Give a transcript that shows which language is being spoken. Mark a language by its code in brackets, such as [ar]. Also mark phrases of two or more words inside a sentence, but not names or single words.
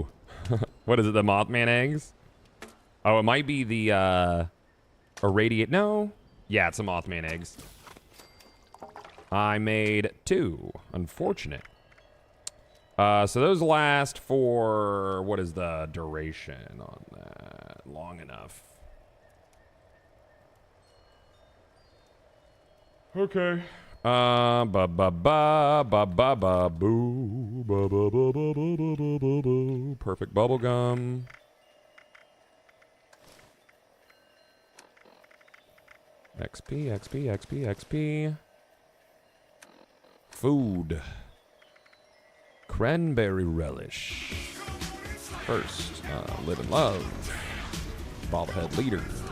[en] What is it, the Mothman eggs? Oh, it might be the, irradiate... No. Yeah, it's the Mothman eggs. I made 2. Unfortunate. So those last for... What is the duration on that? Long enough. Okay. Ba ba ba ba ba ba boo ba ba ba ba ba ba ba ba boo. Perfect bubblegum. XP, XP, XP, XP. Food. Cranberry relish. First, live and love. Bobblehead leader.